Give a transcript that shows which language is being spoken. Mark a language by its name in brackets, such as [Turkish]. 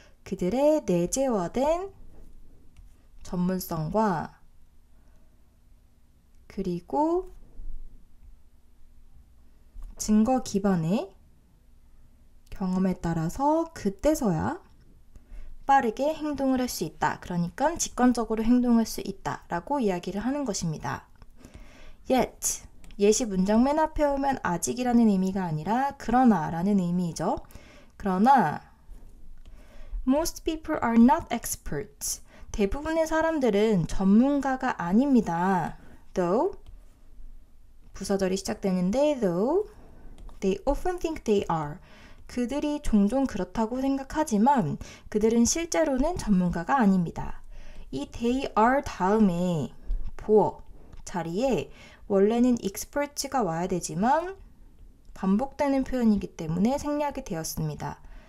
[Korean] 그들의 내재화된 전문성과 그리고 증거 기반의 경험에 따라서 그때서야 빠르게 행동을 할 수 있다. 그러니까 직관적으로 행동할 수 있다 라고 이야기를 하는 것입니다. Yet, yet이 문장 맨 앞에 오면 아직이라는 의미가 아니라 그러나 라는 의미이죠. 그러나 [English] most people are not experts. [Korean] 대부분의 사람들은 전문가가 아닙니다. [English] Though, [Korean] 부사절이 시작되는데 [English] though, they often think they are. [Korean] 그들이 종종 그렇다고 생각하지만 그들은 실제로는 전문가가 아닙니다. 이 [English] they are [Korean] 다음에 보어 자리에 원래는 expert가 와야 되지만 반복되는 표현이기 때문에 생략이 되었습니다.